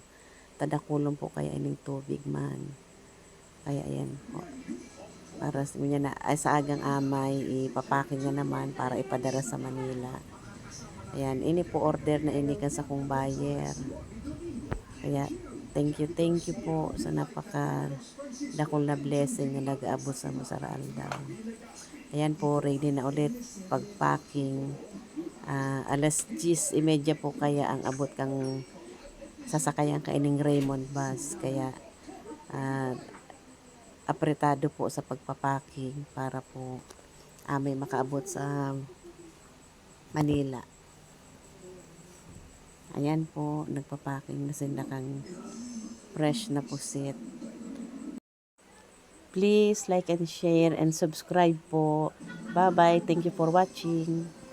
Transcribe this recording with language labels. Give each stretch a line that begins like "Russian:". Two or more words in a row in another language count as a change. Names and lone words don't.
Bikol: Tadakulong po kaya ining tubig man. Kaya ayan po. Para sa agang amay, ipapakin niya naman para ipadara sa Manila. Ayan, ini po order na ini kan sa kong buyer. Kaya
English: thank you
Bikol: po sa napaka dakol na blessing na nag-aabot sa Musaraal daw. Ayan po, ready na ulit pagpacking. Alas 10:30 po kaya ang abot kang sasakayan ka ining Raymond bus. Kaya apretado po sa pagpapacking para po may makaabot sa Manila. Ayan po, nagpapacking na sila kang fresh na pusit.
English: Please like and share and subscribe po. Bye-bye. Thank you for watching.